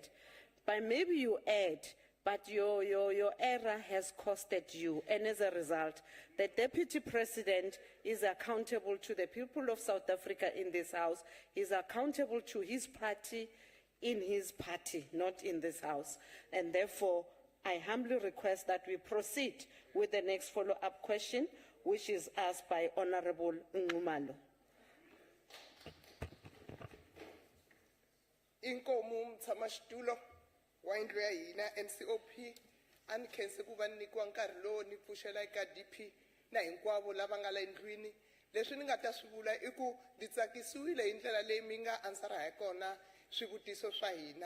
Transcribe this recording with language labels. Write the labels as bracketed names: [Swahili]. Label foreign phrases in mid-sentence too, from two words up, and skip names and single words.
[English] But maybe you add, but your error has costed you, and as a result, the Deputy President is accountable to the people of South Africa in this House. He's accountable to his party in his party, not in this House. And therefore, I humbly request that we proceed with the next follow-up question, which is asked by Honorable Ngumalo. [Tsonga] Inkomu mtsamashitulo wa indlu ya hina NCOP a ni khense ku va nyikiwa nkarhi lowu ni pfuxela eka DP na hinkwavo lava nga la endlwini. Leswi ni nga ta swi vula I ku ni tsakisiwile hi ndlela leyi mi nga answera hi kona swivutiso swa hina.